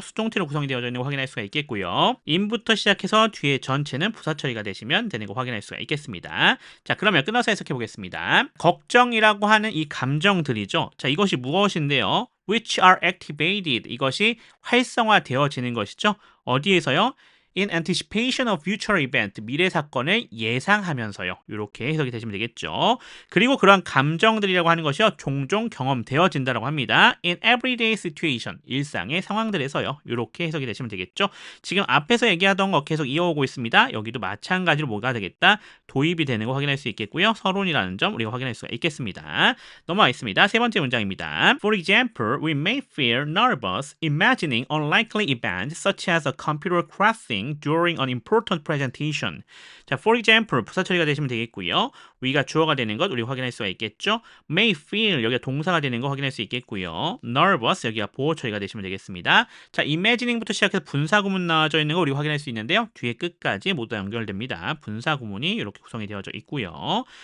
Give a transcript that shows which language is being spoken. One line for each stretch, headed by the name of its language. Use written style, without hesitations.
Korean: 수동태로 구성이 되어져 있는 거 확인할 수가 있겠고요. in부터 시작해서 뒤에 전체는 부사 처리가 되시면 되는 거 확인할 수가 있겠습니다. 자, 그러면 끊어서 해석해 보겠습니다. 걱정이라고 하는 이 감정들이죠. 자, 이것이 무엇인데요?
English: which are activated
Korean: 이것이 활성화되어지는 것이죠. 어디에서요?
English: In anticipation of future event,
Korean: 미래 사건을 예상하면서요. 이렇게 해석이 되시면 되겠죠. 그리고 그러한 감정들이라고 하는 것이요. 종종 경험되어진다라고 합니다.
English: In everyday situation,
Korean: 일상의 상황들에서요. 이렇게 해석이 되시면 되겠죠. 지금 앞에서 얘기하던 거 계속 이어오고 있습니다. 여기도 마찬가지로 뭐가 되겠다? 도입이 되는 거 확인할 수 있겠고요. 서론이라는 점 우리가 확인할 수가 있겠습니다. 넘어가겠습니다. 세 번째 문장입니다.
English: For example, we may feel nervous imagining unlikely events such as a computer crashing during an important presentation.
Korean: 자, for example 부사 처리가 되시면 되겠고요. we가 주어가 되는 것 우리 확인할 수가 있겠죠. may feel 여기가 동사가 되는 거 확인할 수 있겠고요. nervous 여기가 보호 처리가 되시면 되겠습니다. 자, imagining부터 시작해서 분사 구문 나와져 있는 거 우리 확인할 수 있는데요. 뒤에 끝까지 모두 연결됩니다. 분사 구문이 이렇게 구성이 되어져 있고요.